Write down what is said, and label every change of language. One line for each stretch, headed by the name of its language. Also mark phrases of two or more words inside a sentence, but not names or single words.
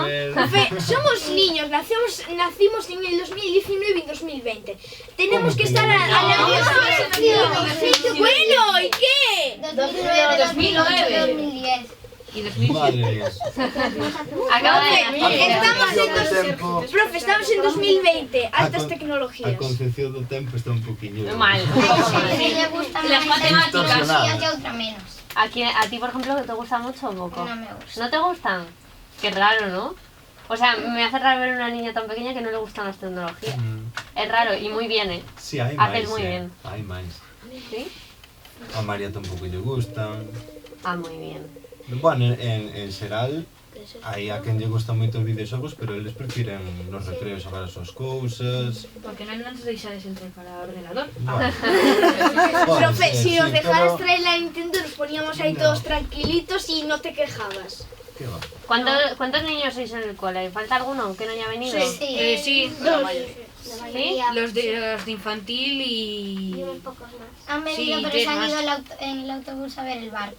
Spanish: Profe, somos niños, nacimos en el 2019 y 2020. Tenemos ¿Cómo que que estar no? a la No, misma no, generación. Bueno, ¿y qué? 2009, 2008, 2010. Y 2007. Madre mía. Acaba de Profe, nacer. estamos en
Galician: Concepción do tempo,
Spanish: Profe, estamos en 2020, altas
Galician: a
Spanish: tecnologías.
Galician: concepción do tempo está un poquinho...
Spanish: Mal, un poco mal. A ella le gusta Las más matemáticas. y a otra menos. A ti, por ejemplo, ¿te gusta mucho o poco? No me gusta. ¿No te gustan? Qué raro, ¿no? O sea, me hace raro ver una niña tan pequeña que no le gustan las tecnologías. Es raro y muy bien, ¿eh?
Galician: Sí, hai
Spanish: Haces
Galician: máis,
Spanish: muy bien.
Galician: hai máis.
Spanish: ¿Sí?
Galician: A María tampouco lle gustan.
Spanish: Ah, muy bien.
Galician: Bueno, en xeral, hai a quen lle gustan moito os videoxogos, pero eles prefiren nos recreos xogar as súas cousas. Porque no nos deixades entrar para ordenador. Bueno,
Spanish: Profe, si os dejaras pero... traer la Nintendo, nos poníamos ahí No. todos tranquilitos y no te quejabas. ¿Qué va? ¿Cuántos niños sois en el cole? ¿Falta alguno que no haya venido? Sí. Sí, La ¿Sí? mayoría. los de infantil Y y... unos pocos más. Han venido, Sí, pero tres se han más. ido en el autobús a ver el barco.